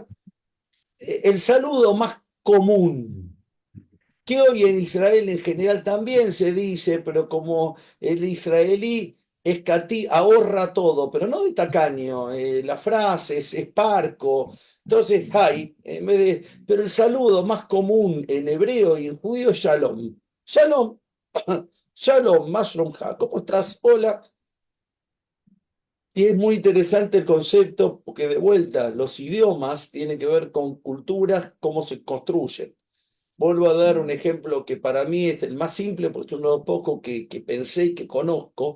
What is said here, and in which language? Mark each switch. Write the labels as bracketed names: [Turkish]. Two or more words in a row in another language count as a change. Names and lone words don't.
[Spanish] El saludo más común, que hoy en Israel en general también se dice, pero como el israelí ahorra todo, pero no de tacaño, la frase es parco, entonces hay, pero el saludo más común en hebreo y en judío es shalom. [Hebrew] שלום, שלום, מה שלומך, [Spanish] ¿cómo estás? Hola. Y es muy interesante el concepto porque de vuelta los idiomas tienen que ver con culturas, cómo se construyen. Vuelvo a dar un ejemplo que para mí es el más simple porque es uno de los pocos que pensé y que conozco.